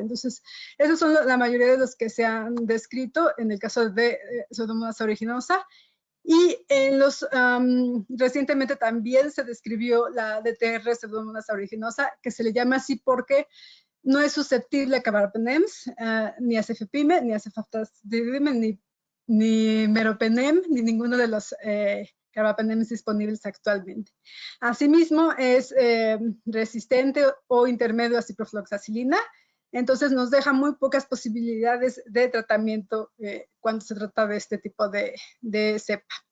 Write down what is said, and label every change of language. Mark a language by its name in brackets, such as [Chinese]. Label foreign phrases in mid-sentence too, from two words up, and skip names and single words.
[Spanish] Entonces, esos son la mayoría de los que se han descrito en el caso de Pseudomonas aeruginosa. Y recientemente también se describió la DTR Pseudomonas aeruginosa, que se le llama así porque no es susceptible a carbapenems, ni a cefepime, ni a cefoxitatime, ni meropenem, ni ninguno de los carbapenems disponibles actualmente. Asimismo, es resistente o intermedio a ciprofloxacilina, entonces nos deja muy pocas posibilidades de tratamiento cuando se trata de este tipo de cepa.